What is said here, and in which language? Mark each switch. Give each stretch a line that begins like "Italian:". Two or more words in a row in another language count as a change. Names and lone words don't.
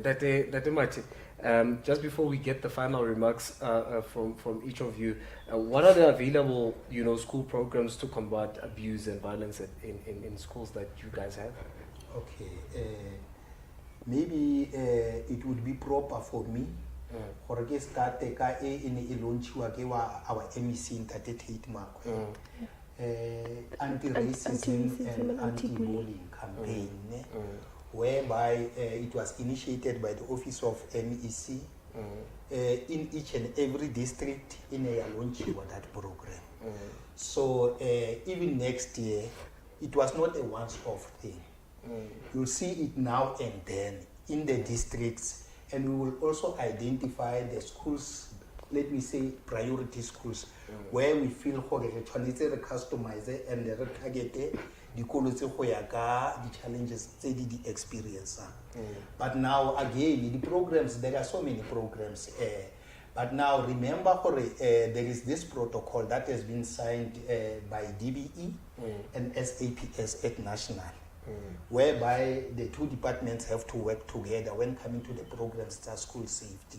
English: Date Mati, just before we get the final remarks from each of you, what are the available, school programs to combat abuse and violence in schools that you guys have? Okay. Maybe it would be proper for me
Tswana: gore ke starte ka e ne e launchiwa ke wa
English: our MEC Ntate Tate Makwe. Anti-racism and anti-bullying campaign, whereby it was initiated by the Office of MEC in each and every district in a launching of that program. So even next year, it was not a once-off thing. You'll see it now and then in the districts, and we will also identify the schools, let me say priority schools, where we feel
Tswana: gore re tshwanetse re customize and re target dikolo tse go ya ka di challenges tse di experience.
English: But now again, the programs, there are so many programs. But now remember, there is this protocol that has been signed by DBE and SAPS at national, whereby the two departments have to work together when coming to the programs that are school safety.